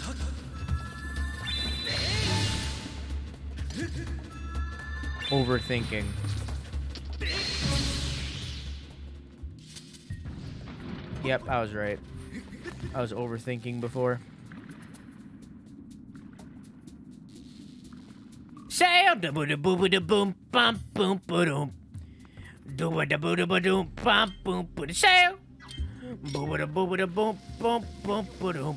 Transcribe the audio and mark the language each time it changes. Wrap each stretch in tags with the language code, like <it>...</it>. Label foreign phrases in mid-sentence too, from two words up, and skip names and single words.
<en>Overthinking. Yep, I was right. I was overthinking before. Sail da boo da boo da boom bum boom boom. Do da boo da boom bum boom boom. Sail. Boo da boo da boom boom boom boom.</en>